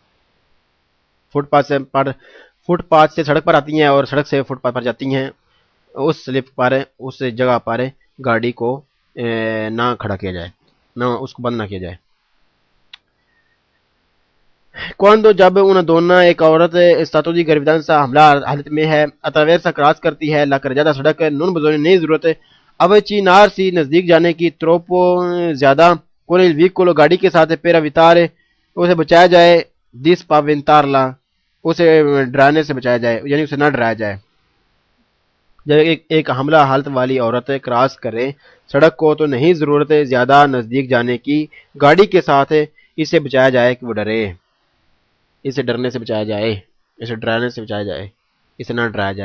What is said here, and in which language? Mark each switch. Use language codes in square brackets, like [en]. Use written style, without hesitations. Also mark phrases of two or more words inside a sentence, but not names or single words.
[ur] فٹ پاتھ سے سڑک پر آتی ہیں اور سڑک سے فٹ پاتھ پر جاتی ہیں، اس سلپ پر اس جگہ پر گاڑی کو نہ کھڑا کیا جائے، نہ اس کو بند نہ کیا جائے. Quando جب [it] una donna [ur] ایک عورت [it] stato di gravidanza [ur] حملہ حالت میں ہے attraversa کراس کرتی ہے [it] la carreggiata [ur] سڑک [it] non bisogna [ur] نہیں ضرورت avvicinarsi نزدیک جانے کی troppo زیادہ [it] con il veicolo [ur] گاڑی کے ساتھ [it] per evitare [ur] اسے بچایا جائے [it] di spaventarla [ur] اسے ڈرانے سے بچایا جائے، یعنی اسے نہ ڈرایا جائے. جب ایک حاملہ حالت والی عورت کراس کرے سڑک کو تو نہیں ضرورت زیادہ نزدیک جانے کی گاڑی کے ساتھ، اسے بچایا جائے کہ وہ ڈرے، اسے ڈرنے سے بچایا جائے، اسے ڈرانے سے بچایا جائے، اسے نہ ڈرایا جائے.